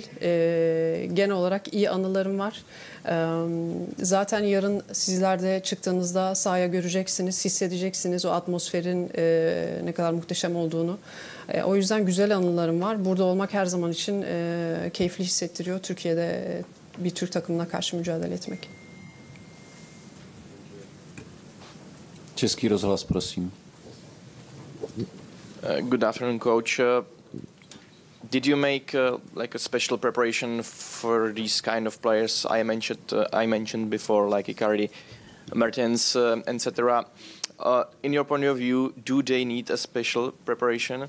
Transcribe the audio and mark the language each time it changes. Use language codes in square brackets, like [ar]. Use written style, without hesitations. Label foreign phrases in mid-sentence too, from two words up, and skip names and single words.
[tr] Genel olarak iyi anılarım var. Zaten yarın sizler de çıktığınızda sahaya göreceksiniz, hissedeceksiniz o atmosferin ne kadar muhteşem olduğunu. O yüzden güzel anılarım var. Burada olmak her zaman için keyifli hissettiriyor. Türkiye'de bir Türk takımına karşı mücadele etmek. [cs] Český rozhlas, prosím. [en] Good afternoon, coach. Did you make like a special preparation for these kind of players I mentioned before, like Icardi, Mertens, etc.? In your point of view, do they need a special preparation?